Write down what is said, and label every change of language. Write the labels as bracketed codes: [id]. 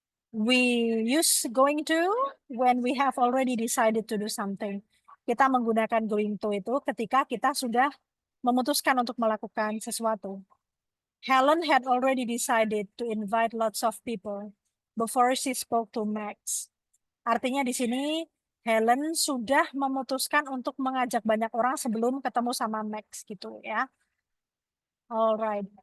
[en] We use going to when we have already decided to do something. [id] Kita menggunakan going to itu ketika kita sudah memutuskan untuk melakukan sesuatu. [en] Helen had already decided to invite lots of people before she spoke to Max. [id] Artinya di sini Helen sudah memutuskan untuk mengajak banyak orang sebelum ketemu sama Max gitu ya. Alright.